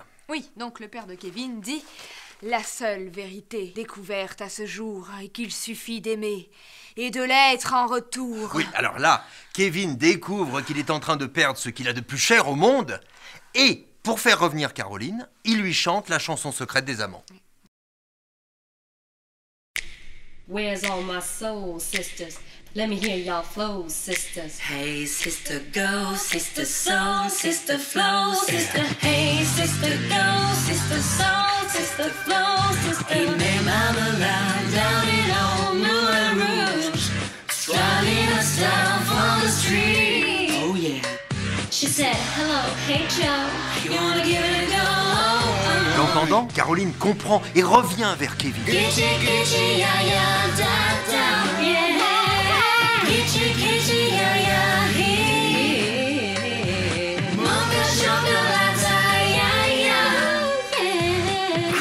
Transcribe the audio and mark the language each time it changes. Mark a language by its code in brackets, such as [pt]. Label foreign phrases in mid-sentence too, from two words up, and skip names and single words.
[fr] Oui, donc le père de Kevin dit « La seule vérité découverte à ce jour est qu'il suffit d'aimer et de l'être en retour. » Oui, alors là, Kevin découvre qu'il est en train de perdre ce qu'il a de plus cher au monde. Et pour faire revenir Caroline, il lui chante la chanson secrète des amants. [en] Where's all my soul sisters? Let me hear y'all flows, sisters. Hey, sister, go, sister, soul, sister, flow, sister. Hey, sister, go, sister, soul, sister, flow, sister. Hey, man, mama, down in old Moulin Rouge, driving us down from the street. Oh yeah. She said, hello, hey Joe, you wanna give it a go? [fr] L'entendant, Caroline comprend et revient vers Kevin. [en] Gitchy, gitchy, ya, ya, da, da, yeah. Gitchy, gitchy, ya, ya, he. Mocha chocolate, ya, ya, yeah.